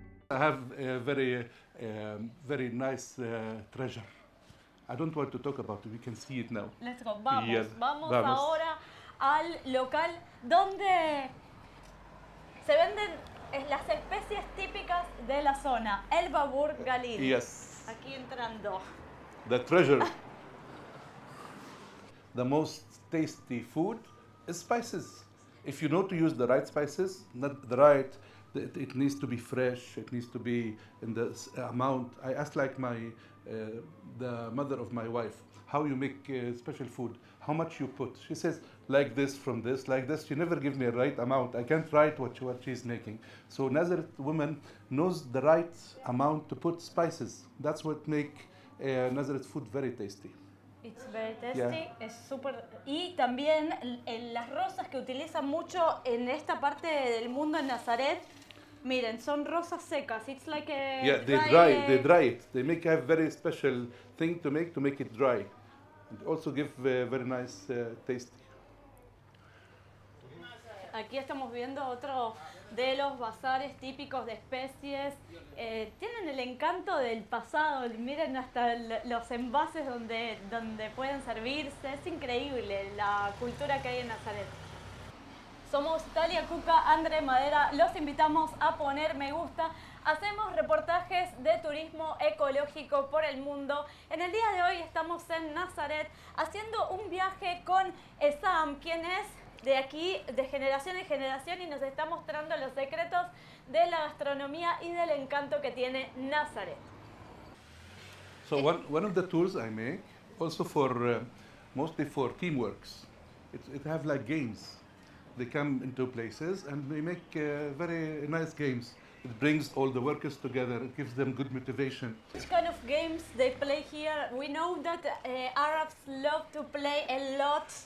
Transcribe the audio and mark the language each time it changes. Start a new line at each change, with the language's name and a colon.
English: I have a very nice treasure. I don't want to talk about it. We can see it now. Let's go. Vamos, Yes,
Spanish: vamos vamos. ahora al local donde se venden las especies típicas de la zona. El babur galil.
English: Yes.
Spanish: Aquí entrando.
English: The treasure. The most tasty food is spices. If you know to use the right spices, not the right It needs to be fresh. It needs to be in the amount. I asked like the mother of my wife, how you make special food, how much you put. She says like this from this, like this. She never give me a right amount. I can't write what she's making. So Nazaret woman knows the right amount to put spices. That's what make Nazaret food very tasty. It's very tasty, Yeah.
Spanish: es súper... Y también las rosas que utilizan mucho en esta parte del mundo en Nazaret, miren, son rosas secas.
English: It's like a Yeah, they dry it. They make a very special thing to make it dry. And also give very nice taste.
Spanish: Aquí estamos viendo otro de los bazares típicos de especies. Tienen el encanto del pasado. Miren hasta los envases donde pueden servirse. Es increíble la cultura que hay en Nazaret. Somos Tali, Akuka, Andrey, Madera. Los invitamos a poner me gusta. Hacemos reportajes de turismo ecológico por el mundo. En el día de hoy estamos en Nazaret haciendo un viaje con Essam, quien es de aquí, de generación en generación, y nos está mostrando los secretos de la gastronomía y del encanto que tiene Nazaret.
English: So one of the tours I make, also for mostly for teamworks, it have like games. They come into places and they make very nice games. It brings all the workers together. It gives them good motivation. Which kind of games they play here? We know that Arabs love to play a lot.